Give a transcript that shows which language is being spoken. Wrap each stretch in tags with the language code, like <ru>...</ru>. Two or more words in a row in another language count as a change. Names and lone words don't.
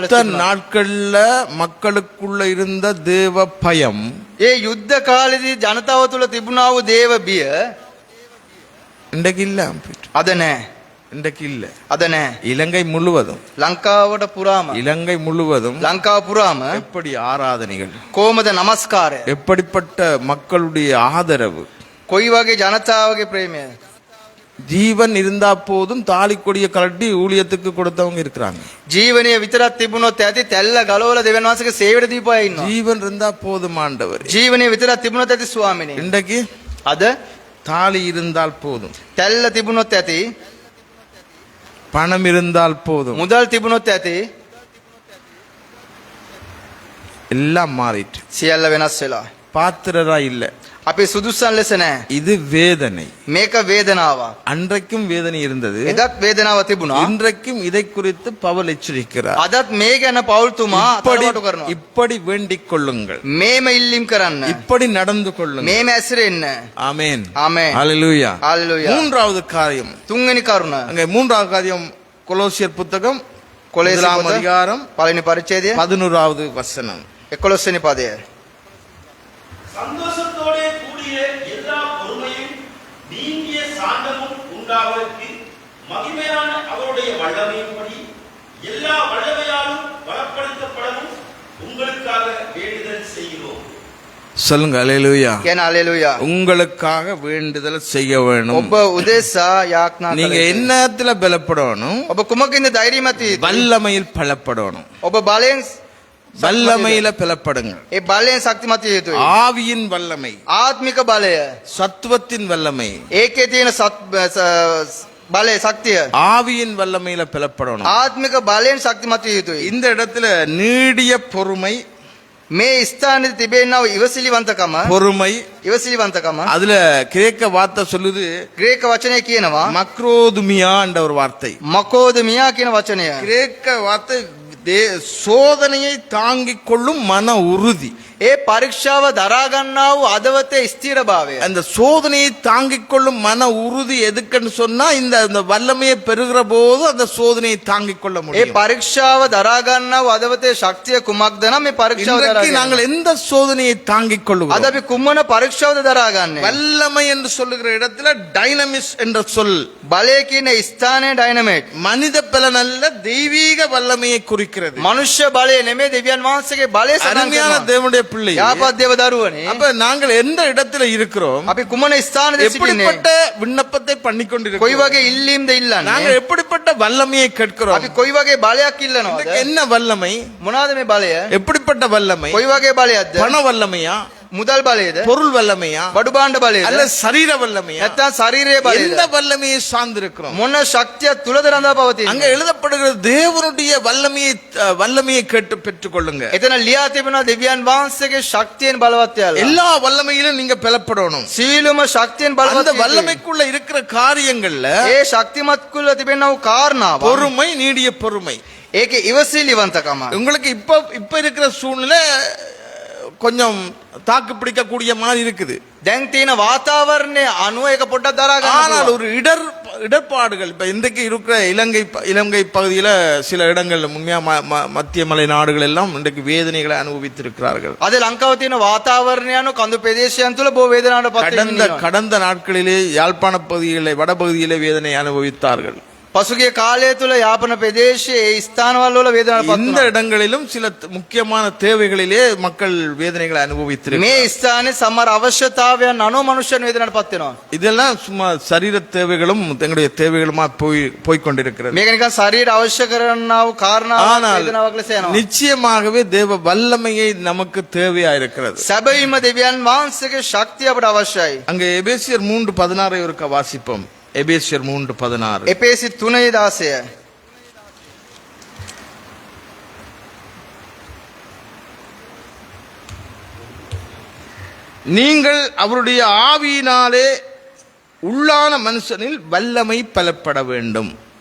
<ta>யுத்த நாட்கள்ல மக்களுக்குள்ள இருந்த தேவ பயம்,</ta> <si>ඒ යුද්ධ කාලේදී ජනතාව තුළ තිබුණා වූ දේව බිය</si> <ta>இன்றைக்கு இல்ல.</ta> <si>අද නැහැ.</si> <ta>இன்றைக்கு இல்ல.</ta> <si>අද නැහැ.</si> <ta>இலங்கை முழுவதும்,</ta> <si>ලංකාවට පුරාම</si> <ta>இலங்கை முழுவதும்</ta> <si>ලංකාව පුරාම</si> <ta>எப்படி ஆராதனைகள்,</ta> <si>කොහොමද නමස්කාරය,</si> <ta>எப்படிப்பட்ட மக்களுடைய ஆதரவு,</ta> <si>කොයි වගේ ජනතාවගේ ප්‍රේමය.</si> <ta>ஜீவன் இருந்தா போதும் தாலி கொடிய கலட்டி ஊழியத்துக்கு கொடுத்தவங்க இருக்கிறாங்க.</ta> <si>ජීවනයේ විතරක් තිබුණොත් ඇති තැල්ල ගලවලා දෙවියන් වහන්සේගේ සේවයට දීපු අය ඉන්නවා.</si> <ta>ஜீவன் இருந்தா போதும் ஆண்டவர்.</ta> <si>ජීවනයේ විතරක් තිබුණොත් ඇති ස්වාමිනේ.</si> <ta>இன்றைக்கு</ta> <si>අද</si> <ta>தாலி இருந்தால் போதும்,</ta> <si>තැල්ල තිබුණොත් ඇති,</si> <ta>பணம் இருந்தால் போதும்,</ta> <si>මුදල් තිබුණොත් ඇති,</si> <ta>எல்லாம் மாறிட்டு.</ta> <si>සියල්ල වෙනස් වෙලා.</si> <ta>பாத்திரரா இல்ல.</ta> <si>අපි සුදුසුසන් ලෙස නැහැ.</si> <ta>இது வேதனை.</ta> <si>මේක වේදනාවක්.</si> <ta>அன்றைக்கும் வேதனை இருந்தது,</ta> <si>එදත් වේදනාව තිබුණා.</si> <ta>இன்றைக்கும் இதை குறித்து பவுல் எச்சரிக்கிறார்.</ta> <si>අදත් මේ ගැන පෞල්තුමා අතරවටු කරනවා.</si> <ta>இப்படி வேண்டிக் கொள்ளுங்கள்,</ta> <si>මේම ඉල්ලීම් කරන්න.</si> <ta>இப்படி நடந்து கொள்ளுங்கள்.</ta> <si>මේම ඇසිරෙන්න.</si> <ta>ஆமென்.</ta> <si>ආමේන්.</si> <ta>ஹalleluya.</ta> <si>හalleluya.</si> <ta>மூன்றாவது காரியம்,</ta> <si>තුන්වෙනි කරුණ.</si> <ta>அங்கே மூன்றாவது காரியம் கொலோசியர் புத்தகம்</ta> <si>කොලේසි</si> <ta>முதலாம்</ta> <si>පොත</si> <ta>அதிகாரம்</ta> <si>පළවෙනි පරිච්ඡේදය</si> <ta>11வது வசனம்.</ta> <si>11 වෙනි පදය.</si> <ta>சந்தோஷத்தோடே கூடிய எல்லா பொறுமையும் நீங்கிய சாந்தமும் உண்டாவதற்கு மகிமையான அவருடைய வல்லமையின்படி எல்லா வல்லமையாலும் பலப்படுத்தப்படவும் உங்களுக்காக வேண்டுதல் செய்கிறோம். சொல்லுங்க அல்லேலூயா.</ta> <si>කියන හalleluya.</si> <ta>உங்களுக்காக வேண்டுதல் செய்ய வேணும்.</ta> <si>ඔබ උදෙසා යාඥා</si> <ta>நீங்க</ta> <si>කළ යුතුයි.</si> <ta>என்னத்துல பலப்படணும்?</ta> <si>ඔබ කුමකින්ද ධෛර්යමත් වී?</si> <ta>வல்லமையில் பலப்படணும்.</ta> <si>ඔබ බලෙන්</si> <ta>வல்லமையில பலப்படுங்க.</ta> <si>ඒ බලෙන් ශක්තිමත් විය යුතුයි.</si> <ta>ஆவியின் வல்லமை,</ta> <si>ආත්මික බලය,</si> <ta>சத்துவத்தின் வல்லமை,</ta> <si>ඒකේ තියෙන බලය, ශක්තිය,</si> <ta>ஆவியின் வல்லமையில பலப்படணும்.</ta> <si>ආත්මික බලයෙන් ශක්තිමත් විය යුතුයි.</si> <ta>இந்த இடத்துல நீடிய பொறுமை,</ta> <si>මේ ස්ථානයේ තිබෙනා වූ ඉවසිලිවන්තකම,</si> <ta>பொறுமை,</ta> <si>ඉවසිලිවන්තකම</si> <ta>அதுல கிரேக்க வார்த்தை சொல்லுது</ta> <si>ග්‍රීක වචනය කියනවා</si> <ta>மக்ரோதுமியா என்ற ஒரு வார்த்தை.</ta> <si>මකෝදමියා කියන වචනය.</si> <ta>கிரேக்க வார்த்தை சோதனையை தாங்கிக் கொள்ளும் மன உறுதி.</ta> <si>ඒ පරීක්ෂාව දරා ගන්නා වූ අදවතේ ස්ථිරභාවය.</si> <ta>அந்த சோதனையை தாங்கிக் கொள்ளும் மன உறுதி எதுக்குன்னு சொன்னா இந்த வல்லமையை பெறுகிற போது அந்த சோதனையை தாங்கிக் கொள்ள</ta> <si>ඒ</si> <ta>முடியும்.</ta> <si>පරීක්ෂාව දරා ගන්නා වූ අදවතේ ශක්තිය කුමක්ද නම් මේ පරීක්ෂාව දරා</si> <ta>இன்றைக்கு நாங்கள் எந்த சோதனையை தாங்கிக்</ta> <si>අද</si> <ta>கொள்ளுகிறோம்?</ta> <si>අපි කුමන පරීක්ෂාවද දරාගන්නේ?</si> <ta>வல்லமை என்று சொல்லுகிற இடத்துல டைனமிஸ் என்ற சொல்</ta> <si>බලය කියන ස්ථානයේ ඩයිනමේට්.</si> <ta>மனித பலன் அல்ல, தெய்வீக வல்லமையை குறிக்கிறது.</ta> <si>මනුෂ්‍ය බලය නෙමෙයි, දෙවියන් වහන්සේගේ බලය සඳහන්</si> <ta>அருமையான</ta> <si>කරනවා.</si> <ta>தேவனுடைய பிள்ளை,</ta> <si>යාපත් දේව දරුවනේ,</si> <ta>அப்ப நாங்கள் எந்த இடத்துல இருக்கிறோம்?</ta> <si>අපි කුමන ස්ථානයේද සිටින්නේ?</si> <ta>எப்படிப்பட்ட விண்ணப்பத்தை பண்ணி</ta> <si>කොයි</si> <ta>கொண்டிருக்கிறோம்?</ta> <si>වගේ ඉල්ලීම්ද ඉල්ලන්නේ?</si> <ta>நாங்கள் எப்படிப்பட்ட வல்லமையை கேட்கிறோம்?</ta> <si>අපි කොයි වගේ බලයක් ඉල්ලනවද?</si> <ta>இன்றைக்கு என்ன வல்லமை?</ta> <si>මොනවාද මේ බලය?</si> <ta>எப்படிப்பட்ட வல்லமை?</ta> <si>කොයි වගේ බලයක්ද?</si> <ta>பண வல்லமையா,</ta> <si>මුදල් බලයද?</si> <ta>பொருள் வல்லமையா,</ta> <si>බඩු භාණ්ඩ බලයද?</si> <ta>அல்ல சரீர வல்லமையா?</ta> <si>නැත්නම් ශරීරයේ බලයද?</si> <ta>எந்த வல்லமையை சார்ந்திருக்கிறோம்?</ta> <si>මොන ශක්තිය තුලද රඳා</si> <ta>அங்க</ta> <si>පවතින්නේ?</si> <ta>எழுதப்படுகிற தேவனுடைய வல்லமையை கேட்டு பெற்றுக்கொள்ளுங்க.</ta> <si>එතන ලියා තිබෙනවා දෙවියන් වහන්සේගේ ශක්තියෙන් බලවත් යාලා.</si> <ta>எல்லா வல்லமையிலும் நீங்க பெலப்படணும்.</ta> <si>සීලම ශක්තියෙන්</si> <ta>அந்த</ta> <si>බලවත් වී.</si> <ta>வல்லமைக்குள்ள இருக்கிற காரியங்கள்ல</ta> <si>ඒ ශක්තිමත් කුල තිබෙනා වූ කාරණාව.</si> <ta>பொறுமை, நீடிய பொறுமை.</ta> <si>ඒකේ ඉවසිලිවන්තකම.</si> <ta>உங்களுக்கு இப்ப இருக்கிற சூழ்நிலை கொஞ்சம் தாக்கு பிடிக்கக்கூடிய மாதிரி இருக்குது.</ta> <si>දැන් තියෙන වාතාවරණය අනුව ඒක පොඩ්ඩක් දරා ගන්න</si> <ta>ஆனால்</ta> <si>පුළුවන්.</si> <ta>ஒரு இடர்பாடுகள் இப்ப இன்றைக்கு இருக்கிற இலங்கை பகுதியில சில இடங்கள்ல உண்மையா மத்திய மலை நாடுகள் எல்லாம் இன்றைக்கு வேதனைகளை அனுபவித்திருக்கிறார்கள்.</ta> <si>අද ලංකාව තියෙන වාතාවරණය අනුව කඳු ප්‍රදේශයන් තුල බොහෝ වේදනාවට පත් වෙනවා.</si> <ta>கடந்த நாட்களிலே யாழ்ப்பாண பகுதிகளிலே வடபகுதியிலே வேதனை அனுபவித்தார்கள்.</ta> <si>පසුගිය කාලය තුල යාපන ප්‍රදේශයේ ඒ ස්ථානවල වල වේදනාවට පත්</si> <ta>இந்த</ta> <si>වුණා.</si> <ta>இடங்களிலும் சில முக்கியமான தேவைகளிலே மக்கள் வேதனைகளை அனுபவித்திருக்கிறார்கள்.</ta> <si>මේ ස්ථානයේ සමහර අවශ්‍යතාවයන් අනුව මනුෂ්‍යයන් වේදනාවට පත් වෙනවා.</si> <ta>இதெல்லாம் சும்மா சரீர தேவைகளும் எங்களுடைய தேவைகளுமா போய் கொண்டிருக்கிறது.</ta> <si>මේක නිකන් ශරීර අවශ්‍ය කරනා වූ කාරණාවක්</si> <ta>ஆனால்</ta> <si>වේදනාවක් ලෙස යනවා.</si> <ta>நிச்சயமாகவே தேவ வல்லமையை நமக்கு தேவையா இருக்கிறது.</ta> <si>සැබවින්ම දෙවියන් වහන්සේගේ ශක්තිය අපට අවශ්‍යයි.</si> <ta>அங்கே எபேசியர் 3:16 ஒருக்க வாசிப்போம். எபேசியர் 3:16.</ta> <si>එපේසි 3:16.</si> <ta>நீங்கள் அவருடைய ஆவியினாலே உள்ளான மனுஷனில் வல்லமை பலப்பட வேண்டும்.</ta>